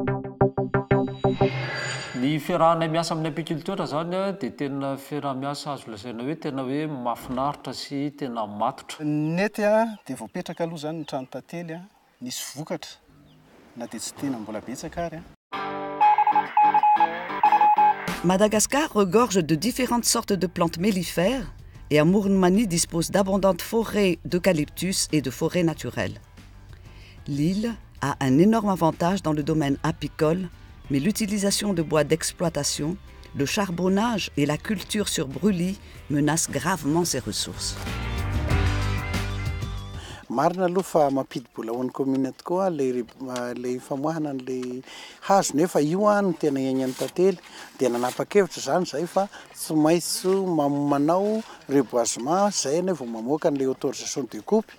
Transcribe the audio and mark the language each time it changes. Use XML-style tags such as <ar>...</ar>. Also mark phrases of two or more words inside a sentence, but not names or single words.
<mg>Ny fiarahana miasa amin'ny apiculteur zany dia tena fiarah-miasa azo lazaina hoe tena hoe mahafinaritra sy tena matotra. Nety dia voapetraka aloha zany ny trano tantely nisy vokatra na dia tsy tena mbola betsaka ary.</mg> <fr>Madagascar regorge de différentes sortes de plantes mellifères et à Mourne-Mani dispose d'abondantes forêts d'eucalyptus et de forêts naturelles. L'île a un énorme avantage dans le domaine apicole, mais l'utilisation de bois d'exploitation, le charbonnage et la culture sur brûlis menacent gravement ses ressources.</fr> <mg>Marina aloha fa mampidi-bola ho an'ny commune tokoa le famoahana an'le hazo nefa io no tena iainan'ny tantely dia nanapa-kevitra zany zay fa tsy maintsy manao reboisement zay ne vao mamoaka an'le</mg> <fr>autorisation de coupe.</fr>